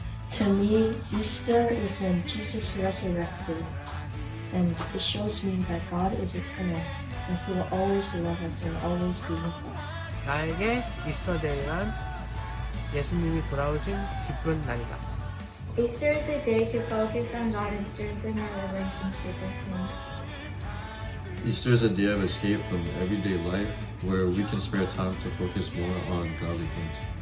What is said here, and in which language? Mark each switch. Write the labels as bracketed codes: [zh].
[en] To me, Easter is when Jesus resurrected, and it shows me that God is eternal, and He will always love us and always be with us. [ko] 나에게 이스터데이란 예수님이 돌아오신 기쁜 날이다. [en] Easter is a day to focus on God and strengthen our relationship with Him. Easter is a day of escape from everyday life where we can spare time to focus more on godly things.